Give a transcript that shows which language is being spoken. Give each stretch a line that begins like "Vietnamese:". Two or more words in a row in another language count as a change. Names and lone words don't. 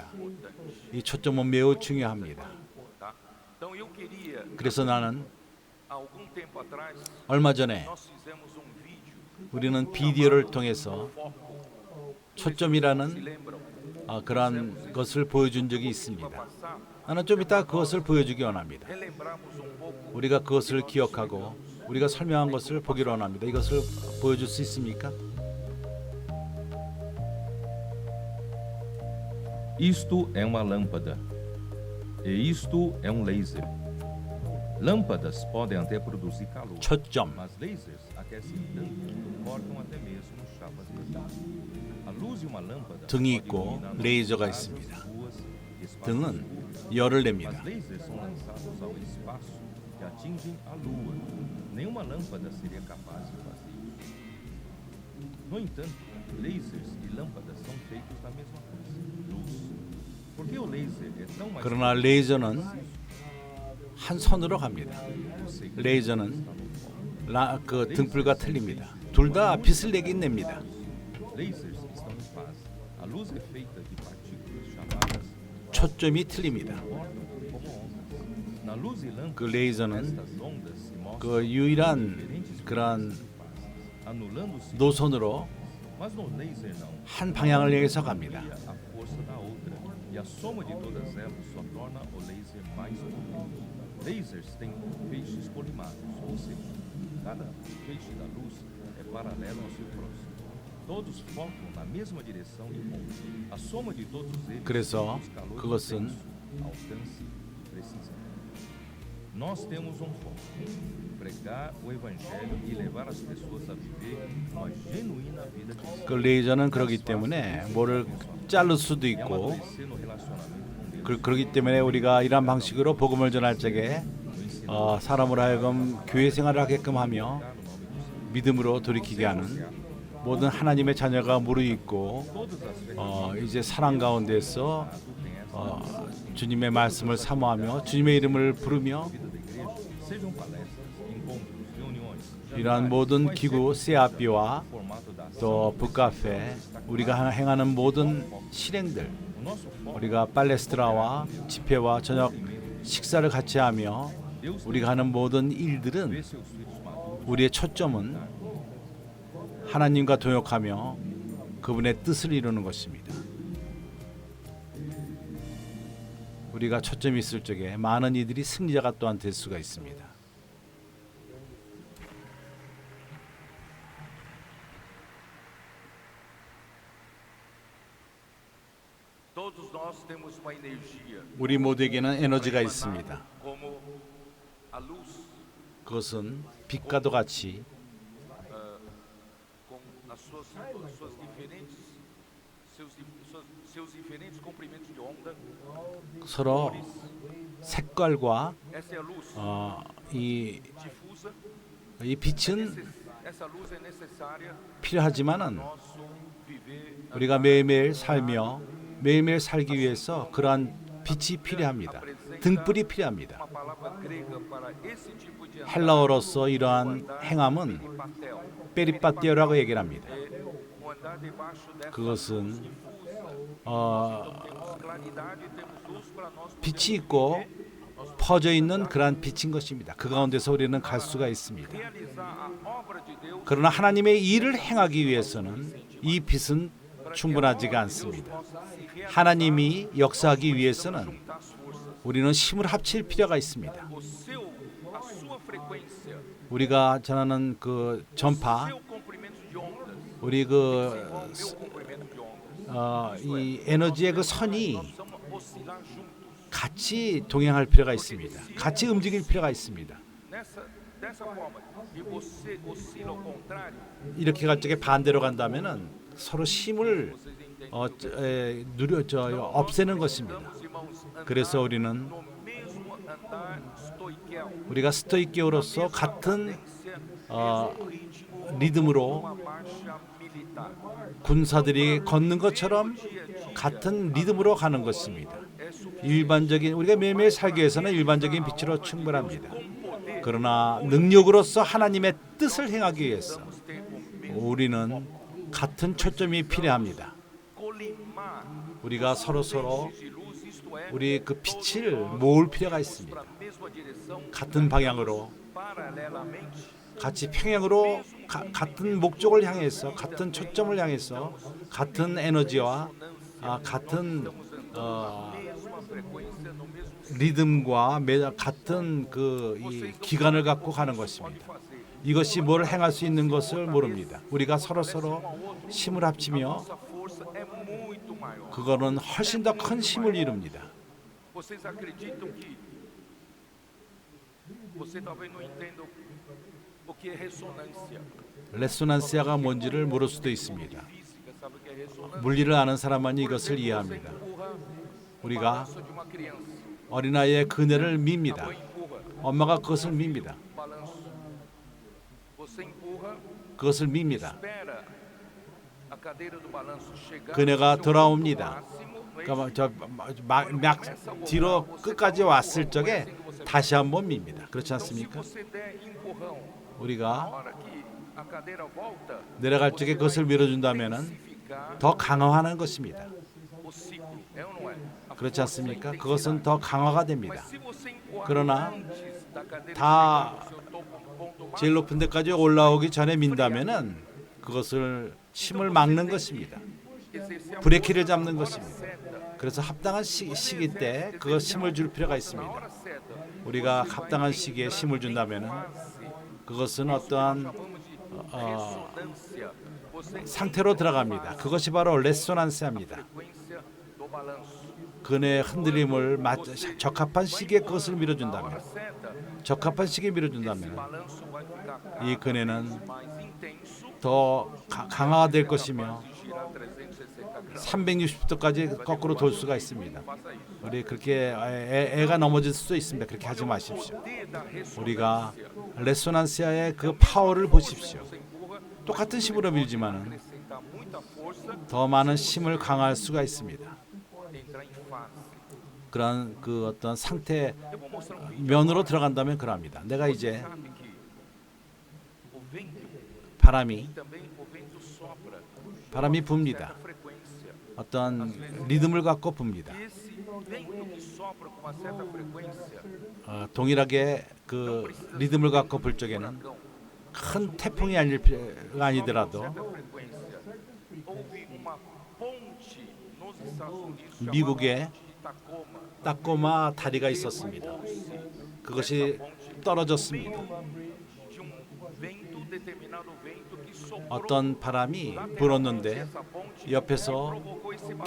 Korean: 이 초점은 매우 중요합니다. 그래서 나는 얼마 전에 우리는 비디오를 통해서 초점이라는 그러한 것을 보여준 적이 있습니다. 나는 좀 이따 그것을 보여주기 원합니다. 우리가 그것을 기억하고 우리가 설명한 것을 보기로 원합니다. 이것을 보여줄 수 있습니까?
Portuguese: Isto é uma lâmpada, e isto é um laser. Lâmpadas podem até produzir calor,
Korean: 초점.
Portuguese: mas lasers aquecem tanto que cortam até mesmo chapas de metal. A luz de uma lâmpada
Korean: 등이
Portuguese: pode
Korean: 있고
Portuguese: iluminar
Korean: 레이저가
Portuguese: casas,
Korean: 있습니다.
Portuguese: ruas e espaços
Korean: 등은
Portuguese: públicos.
Korean: 열을
Portuguese: Mas
Korean: 냅니다.
Portuguese: lasers são lançados ao espaço e atingem a Lua. Nenhuma lâmpada seria capaz de fazer isso. No entanto, lasers e lâmpadas são feitos da mesma coisa, luz. Por que o laser é tão mais
Korean: 그러나 레이저는 한 선으로 갑니다. 레이저는 그 등불과 틀립니다. 둘 다 빛을 내긴 냅니다.
Portuguese: Lasers estão em fase. A luz é feita de partículas chamadas
Korean: 초점이 틀립니다.
Portuguese: como ondas. Na luz e lâmpada,
Korean: 그 레이저는
Portuguese: estas ondas se mostram
Korean: 그 유일한
Portuguese: diferentes
Korean: 그러한
Portuguese: fases, anulando-se.
Korean: 노선으로
Portuguese: Mas no laser não.
Korean: 한 방향을 향해서 갑니다.
Portuguese: Cria a força da outra e a soma de todas elas só torna o laser mais potente. Lasers têm feixes colimados, ou seja, cada feixe da luz é paralelo ao seu próximo. Todos focam na mesma direção e ponto. A soma de todos eles
Korean: 그래서
Portuguese: produz calor
Korean: 그것은
Portuguese: intenso, alcance e precisão. Nós temos um foco: pregar o evangelho e levar as pessoas a viver uma genuína vida cristã.
Korean: 그 레이저는 그렇기 때문에 뭐를 자를 수도
Portuguese: É
Korean: 있고
Portuguese: amadurecer no relacionamento com Deus.
Korean: 그렇기 때문에 우리가 이러한 방식으로 복음을 전할 적에 사람으로 하여금 교회 생활을 하게끔 하며 믿음으로 돌이키게 하는 모든 하나님의 자녀가 무르익고 이제 사랑 가운데서 주님의 말씀을 사모하며 주님의 이름을 부르며
Portuguese: vida da igreja, sejam palestras, encontros, reuniões,
Korean: 이러한 모든 기구 CRP와
Portuguese: formato da ação.
Korean: 또 북카페 우리가 행하는 모든 실행들
Portuguese: O nosso foco
Korean: 우리가 팔레스트라와 집회와 저녁 식사를 같이 하며 우리가 하는 모든 일들은
Portuguese: é seus filhos maduros,
Korean: 우리의 초점은 하나님과 동역하며 그분의 뜻을 이루는 것입니다. 우리가 초점이 있을 적에 많은 이들이 승리자가 또한 될 수가 있습니다.
Portuguese: Todos nós temos uma energia
Korean: 우리 모두에게는 에너지가 있습니다.
Portuguese: como a luz
Korean: 그것은 빛과도 같이
Portuguese: com suas diferentes seus diferentes comprimentos de onda.
Korean: 서로 색깔과
Portuguese: Essa é a luz
Korean: 이
Portuguese: difusa.
Korean: 빛은
Portuguese: Essa luz é necessária
Korean: 필요하지만은
Portuguese: nosso viver.
Korean: 우리가 매일매일 살며 매일매일 살기 위해서 그러한 빛이 필요합니다. 등불이 필요합니다.
Portuguese: Uma palavra grega para esse tipo de
Korean: 헬라어로서 이러한 행함은
Portuguese: papel.
Korean: 페리파티오라고 얘기를 합니다.
Portuguese: O andar debaixo dessa
Korean: 그것은
Portuguese: difusa. Temos claridade e temos luz para nós
Korean: 빛이 있고 퍼져 있는 그러한 빛인 것입니다. 그 가운데서 우리는 갈 수가 있습니다.
Portuguese: realizar a obra de Deus.
Korean: 그러나 하나님의 일을 행하기 위해서는 이 빛은 충분하지가 않습니다. 하나님이 역사하기 위해서는
Portuguese: Juntar as forças.
Korean: 우리는 힘을 합칠 필요가 있습니다.
Portuguese: A sua frequência,
Korean: 우리가 전하는 그 전파,
Portuguese: seu comprimento de ondas,
Korean: 우리
Portuguese: igual ao meu comprimento de ondas.
Korean: 이 에너지의 그 선이
Portuguese: Precisamos oscilar juntos.
Korean: 같이 동행할 필요가 있습니다. 같이 움직일 필요가 있습니다.
Portuguese: Dessa forma, e você oscila ao contrário,
Korean: 이렇게 갈 적에 반대로 간다면은 서로 힘을
Portuguese: vocês entendem?
Korean: 없애는 것입니다.
Portuguese: Precisamos, irmãos, andar
Korean: 그래서 우리는
Portuguese: no mesmo andar stoiquel.
Korean: 우리가 스토이키오로서 같은
Portuguese: ritmo,
Korean: 리듬으로
Portuguese: uma marcha militar.
Korean: 군사들이 걷는 것처럼 같은 리듬으로 가는 것입니다. 일반적인 우리가 매일매일 살기 위해서는 일반적인 빛으로 충분합니다. 그러나 능력으로서 하나님의 뜻을 행하기 위해서 우리는 같은 초점이 필요합니다.
Portuguese: Colimar
Korean: 우리가 서로
Portuguese: de luz, isto é,
Korean: 우리 그 빛을 모을 필요가 있습니다.
Portuguese: para a mesma direção,
Korean: 같은 방향으로
Portuguese: paralelamente,
Korean: 같이 평행으로 같은 목적을 향해서 같은 초점을 향해서 같은 에너지와 같은
Portuguese: mesma frequência, no mesmo
Korean: 리듬과 같은 이 기간을 갖고 가는 것입니다. 이것이 뭘 행할 수 있는 것을 모릅니다. 우리가 서로 힘을 합치며
Portuguese: Nossa força é muito maior.
Korean: 그거는 훨씬 더 큰 힘을 이룹니다.
Portuguese: Vocês acreditam que você talvez não entenda o que é ressonância
Korean: 레소난시아가 뭔지를 모를 수도 있습니다.
Portuguese: física, sabe o que é ressonância?
Korean: 물리를 아는 사람만이 이것을
Portuguese: Você
Korean: 이해합니다.
Portuguese: empurra o
Korean: 우리가
Portuguese: balanço de uma criança.
Korean: 어린아이의 그네를
Portuguese: A
Korean: 밉니다.
Portuguese: mãe empurra
Korean: 엄마가 그것을 밉니다.
Portuguese: o balanço. Você empurra,
Korean: 그것을 밉니다.
Portuguese: espera a cadeira do balanço chegar
Korean: 그네가
Portuguese: no seu
Korean: 돌아옵니다.
Portuguese: ponto máximo, não é
Korean: 그러니까 막 뒤로 끝까지 왔을 적에 다시 한번 밉니다. 그렇지
Portuguese: Então, se
Korean: 않습니까?
Portuguese: você der empurrão na
Korean: 우리가
Portuguese: hora que a cadeira volta,
Korean: 내려갈 적에 그것을 밀어준다면은
Portuguese: intensificar
Korean: 더 강화하는 것입니다.
Portuguese: o ciclo, é ou não é? A
Korean: 그렇지
Portuguese: força, a
Korean: 않습니까?
Portuguese: intensidade.
Korean: 그것은 더 강화가 됩니다.
Portuguese: Mas se você empurrar
Korean: 그러나
Portuguese: antes da cadeira
Korean: 다
Portuguese: chegar no seu ponto
Korean: 제일
Portuguese: máximo,
Korean: 높은 데까지 올라오기 전에 민다면은 그것을 힘을 막는 것입니다.
Portuguese: exercer a
Korean: 브레이크를
Portuguese: força
Korean: 잡는
Portuguese: na hora
Korean: 것입니다.
Portuguese: certa.
Korean: 그래서 합당한 시기 때 그것 힘을 줄 필요가
Portuguese: Na
Korean: 있습니다.
Portuguese: hora certa,
Korean: 우리가
Portuguese: você vai
Korean: 합당한 시기에
Portuguese: entrar
Korean: 힘을
Portuguese: em
Korean: 준다면은
Portuguese: fase.
Korean: 그것은
Portuguese: Nós
Korean: 어떠한
Portuguese: chamamos de ressonância. Você
Korean: 상태로 들어갑니다. 그것이 바로 레소난스입니다.
Portuguese: frequência do balanço.
Korean: 그의 흔들림을 적합한 시기에 그것을
Portuguese: Na
Korean: 밀어준다면,
Portuguese: hora certa,
Korean: 적합한 시기에
Portuguese: esse
Korean: 밀어준다면
Portuguese: balanço vai ficar
Korean: 이
Portuguese: cada
Korean: 그네는
Portuguese: vez mais intenso.
Korean: 더 강화가 될 것이며
Portuguese: capaz de girar 360 graus.
Korean: 360도까지 거꾸로 돌 수가 있습니다.
Portuguese: Faça isso.
Korean: 우리 그렇게 애가 넘어질 수도 있습니다. 그렇게 하지 마십시오.
Portuguese: Poder da
Korean: 우리가
Portuguese: ressonância.
Korean: 레소난시아의 그 파워를 보십시오.
Portuguese: Você empurra,
Korean: 똑같은 힘으로 밀지만은
Portuguese: acrescentar muita força,
Korean: 더 많은 힘을 강화할 수가 있습니다.
Portuguese: entrar em fase.
Korean: 그런 그 어떤 상태
Portuguese: Eu vou mostrar um vídeo
Korean: 면으로 들어간다면 그럽니다. 내가 이제
Portuguese: sabe que o vento
Korean: 바람이
Portuguese: também o vento sopra
Korean: 바람이
Portuguese: certa
Korean: 붑니다.
Portuguese: frequência.
Korean: 어떤 리듬을 갖고 붑니다.
Portuguese: E esse vento que sopra com uma certa frequência
Korean: 동일하게 그 리듬을 갖고 불 적에는 큰 태풍이 아니더라도
Portuguese: certa frequência. Houve uma ponte nos Estados Unidos chamada
Korean: 미국에
Portuguese: ponte de Tacoma.
Korean: 따꼬마 다리가 있었습니다.
Portuguese: Derrubou-se
Korean: 그것이
Portuguese: essa ponte
Korean: 떨어졌습니다.
Portuguese: de um vento, determinado vento que soprou
Korean: 어떤 바람이
Portuguese: lateralmente
Korean: 불었는데
Portuguese: essa ponte
Korean: 옆에서
Portuguese: e provocou esse balanço.